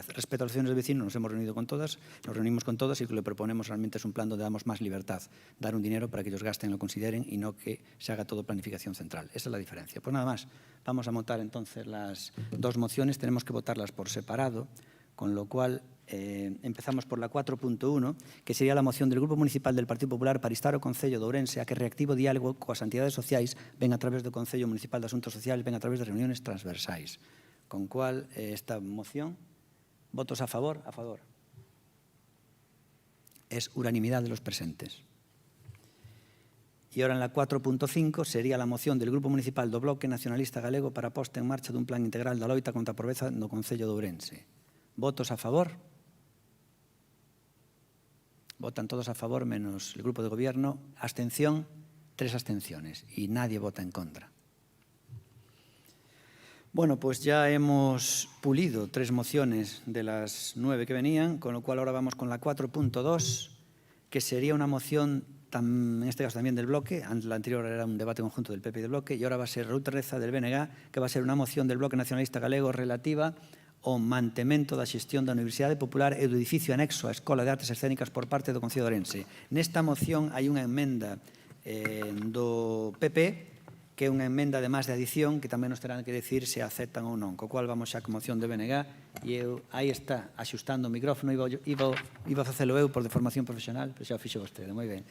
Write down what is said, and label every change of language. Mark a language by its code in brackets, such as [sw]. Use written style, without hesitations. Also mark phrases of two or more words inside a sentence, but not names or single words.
[es] Respecto a las asociaciones de vecinos, nos hemos reunido con todas, nos reunimos con todas y lo que le proponemos realmente es un plan donde damos más libertad, dar un dinero para que ellos gasten, lo consideren y no que se haga todo planificación central. Esa es la diferencia. Pues nada más, vamos a montar entonces las dos mociones, tenemos que votarlas por separado, con lo cual empezamos por la 4.1, que sería la moción del Grupo Municipal del Partido Popular para instar [gl] ao Concello de Ourense a que reactive o diálogo coas entidades sociais, [es] ven a través do Concello Municipal de Asuntos Sociales, ven a través de reuniones transversais. Con cual, esta moción, votos a favor, es unanimidad de los presentes. Y ahora en la 4.5 sería la moción del Grupo Municipal do Bloque Nacionalista Galego [gl] para a posta en marcha dun plan integral da loita contra a pobreza no Concello de Ourense. [es] Votos a favor? Votan todos a favor, menos el Grupo de Gobierno. Abstención, 3 abstenciones y nadie vota en contra. Bueno, pues ya hemos pulido 3 mociones de las 9 que venían, con lo cual ahora vamos con la 4.2, que sería una moción, en este caso también del bloque, la anterior era un debate conjunto del PP y del bloque, y ahora va a ser Raúl Terreza del BNG, que va a ser una moción del Bloque Nacionalista Galego relativa [gl] ao mantemento da xestión da Universidade Popular e do edificio anexo á Escola de Artes Escénicas por parte do Concello de Ourense. Nesta moción hai unha emenda do PP, que é unha emenda además de adición, que tamén nos terán que decir se aceptan ou non, co cual vamos xa con moción de BNG, e eu, aí está, axustando o micrófono, iba a facelo eu por deformación profesional, pero xa o fixo vostede, moi ben.